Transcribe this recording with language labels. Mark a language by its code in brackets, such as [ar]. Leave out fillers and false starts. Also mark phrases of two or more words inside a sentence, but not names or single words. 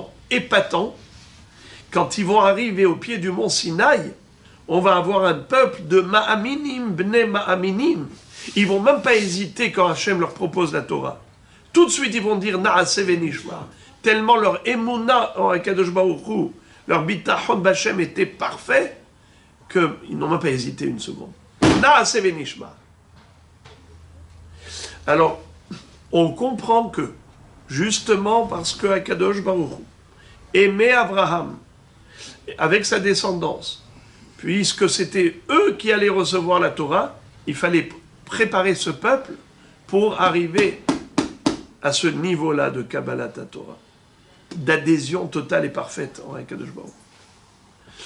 [fr] Quand ils vont arriver au pied du mont Sinaï, on va avoir un peuple de [he] מאמינים, בני מאמינים. [fr] Ils vont même pas hésiter quand Hachem leur propose la Torah. Tout de suite, ils vont dire [he] נעשה ונשמע. [fr] Tellement leur émouna en [he] הקדוש ברוך הוא, [fr] leur [he] ביטחון בה [fr] était parfait, qu'ils n'ont même pas hésité une seconde. [he] נעשה ונשמע. [fr] Alors, on comprend que, justement parce que [he] הקדוש ברוך הוא [fr] aimait Abraham, avec sa descendance, puisque c'était eux qui allaient recevoir la Torah, il fallait préparer ce peuple pour arriver à ce niveau-là de [he] קבלת תורה, [fr] d'adhésion totale et parfaite en [he] הקדוש ברוך הוא.